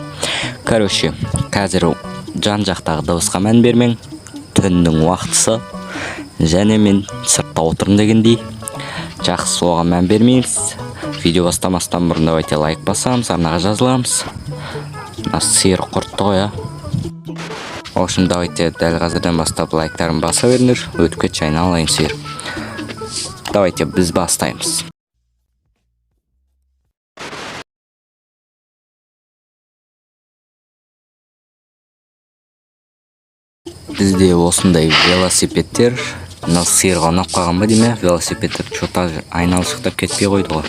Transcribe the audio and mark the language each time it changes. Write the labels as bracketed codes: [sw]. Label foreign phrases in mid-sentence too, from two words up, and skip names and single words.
[kk] Короче, қазір жан-жақтағы дыбысқа мән бермең, түннің уақытысы, және мен сыртта отырмын дегендей. Жақсы, оған мән бермейміз. Видео бастамастан бұрын давайте лайк басамыз, арнаға жазыламыз. Сиыр құртты ғой, [ru] В общем, давайте [kk] дәл қазірден бастап лайктарын баса беріңдер. Өтіп кетші, айналайын сиыр. Давайте біз бастаймыз. Бізде осындай велосипедтер, сиырға ұнап қалған ба дейме, велосипедтер что-то айналшықтап кетпей қойды ғой.